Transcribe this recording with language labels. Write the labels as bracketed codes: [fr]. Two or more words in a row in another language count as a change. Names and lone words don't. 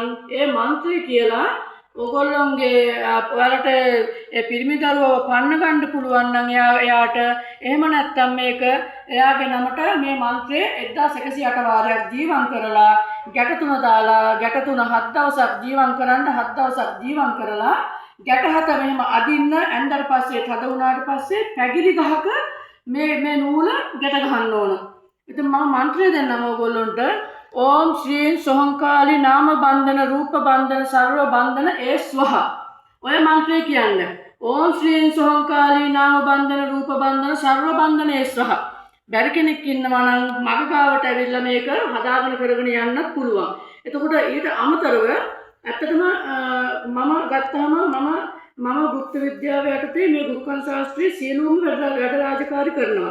[si] ඒ මන්ත්‍රය කියලා ඔයගොල්ලන්ගේ ඔයාලට ඒ පිරිමි දරුවව පන්න ගන්න පුළුවන් නම් එයාට එහෙම නැත්නම් මේක එයාගේ නමට මේ මන්ත්‍රය 1108 වාරයක් ජීවම් කරලා ගැට තුන දාලා ගැට තුන 7 දවසක් ජීවම් කරන්න 7 දවසක් ජීවම් කරලා ගැට හත මෙහෙම අදින්න ඇන්දර පස්සේ තද වුණාට පස්සේ පැගිලි ගහක මේ නූල ගැට ගහන්න ඕන. ඉතින් මම මන්ත්‍රය දෙන්නම් ඔයගොල්ලන්ට. [sa] ओम श्री सोहंकाली नाम बंधन रूप बंधन सर्व बंधन ए स्वह [si] ඔය මන්ත්‍රය කියන්නේ. [sa] ඕම් ශ්‍රී සෝහංකාලී නාම බන්ධන රූප බන්ධන සර්ව බන්ධන ඒ ස්වහ. [si] බැරි කෙනෙක් ඉන්නවා නම් මග ගාවට ඇවිල්ලා මේක හදාගෙන කරගෙන යන්නත් පුළුවන්. එතකොට ඊට අමතරව ඇත්තටම මම ගත්තාම මම গুপ্ত විද්‍යාව යටතේ මේ ගුරුකම් ශාස්ත්‍රයේ සියලුම වැඩ රාජකාරී කරනවා.